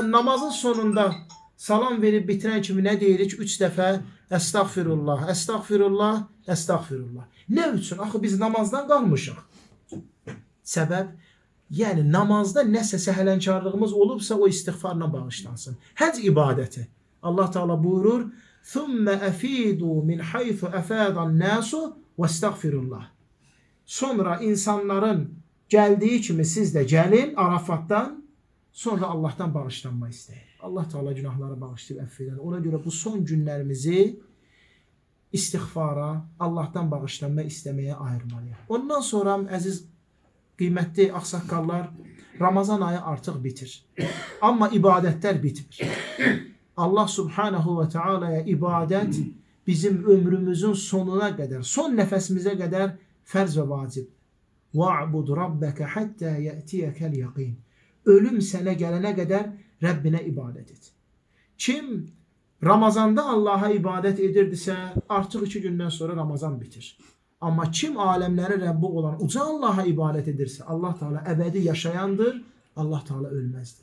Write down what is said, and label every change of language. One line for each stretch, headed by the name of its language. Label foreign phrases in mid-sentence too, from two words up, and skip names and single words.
Azerbaijani: Baxın, namazın sonunda salam verib bitirən kimi nə deyirik? 3 dəfə əstəğfirullah, əstəğfirullah, əstəğfirullah. Nə üçün? Axı biz namazdan qalmışıq. Səbəb, yəni namazda nəsə səhlənkarlığımız olubsa o istiğfarla bağışlansın. Həcc ibadəti. Allah Teala buyurur:
Arabic: "ثم أفيضوا من حيث أفاض الناس واستغفروا الله."
Azerbaijani: Sonra insanların gəldiyi kimi siz də gəlin Arafatdan, sonra Allah'tan bağışlanma istəyin. Allah Teala günahları bağışlayıb əff edər. Ona görə bu son günlərimizi istiğfara, Allah'tan bağışlanma istəməyə ayırmalıyıq. Ondan sonra əziz qiymətli ağsaqqallar, Ramazan ayı artıq bitir. Amma ibadətlər bitmir. Allah
Arabic: سبحانه وتعالى'ya
Azerbaijani: ibadət bizim ömrümüzün sonuna qədər, son nəfəsimizə qədər fərz və vacib.
Arabic: وَعْبُدْ رَبَّكَ حَتَّى يَأْتِيَكَ الْيَقِينَ.
Azerbaijani: Ölüm sənə gələnə qədər Rəbbinə ibadət et. Kim Ramazanda Allah'a ibadət edirdisə, artıq 2 gündən sonra Ramazan bitir. Amma kim aləmlərin Rəbbi olan uca Allah'a ibadət edirsə, Allah Teala əbədi yaşayandır, Allah Teala ölməzdir.